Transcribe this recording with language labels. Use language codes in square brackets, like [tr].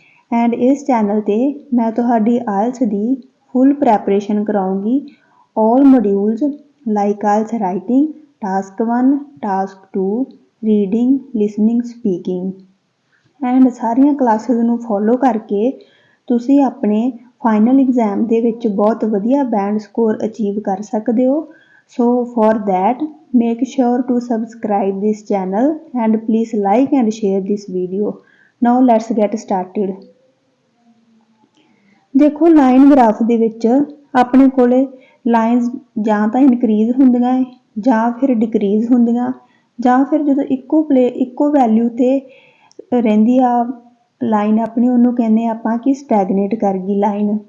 [pa] And ਇਸ channel ਤੇ ਮੈਂ ਤੁਹਾਡੀ IELTS ਦੀ full preparation ਕਰਾਉਂਗੀ, [en] all modules like IELTS writing task 1, task 2, reading, listening, speaking and [pa] ਸਾਰੀਆਂ classes ਨੂੰ ਫੋਲੋ ਕਰਕੇ ਤੁਸੀਂ ਆਪਣੇ ਫਾਈਨਲ ਐਗਜ਼ਾਮ ਦੇ ਵਿੱਚ ਬਹੁਤ ਵਧੀਆ ਬੈਂਡ ਸਕੋਰ ਅਚੀਵ ਕਰ ਸਕਦੇ ਹੋ। [en] So for that, make sure to subscribe this channel and please like and share this video. Now let's get started. [pa] ਦੇਖੋ ਲਾਈਨ ਗ੍ਰਾਫ ਦੇ ਵਿੱਚ ਆਪਣੇ ਕੋਲੇ ਲਾਈਨਸ ਜਾਂ ਤਾਂ ਇਨਕਰੀਜ਼ ਹੁੰਦੀਆਂ ਹੈ ਜਾਂ ਫਿਰ ਡਿਕਰੀਜ਼ ਹੁੰਦੀਆਂ, ਜਾਂ ਫਿਰ ਜਦੋਂ ਇੱਕੋ ਵੈਲਿਊ ਤੇ ਰਹਿੰਦੀ ਆ ਲਾਈਨ ਆਪਣੀ, ਉਹਨੂੰ ਕਹਿੰਦੇ ਆਪਾਂ ਕਿ ਸਟੈਗਨੇਟ ਕਰ ਗਈ ਲਾਈਨ।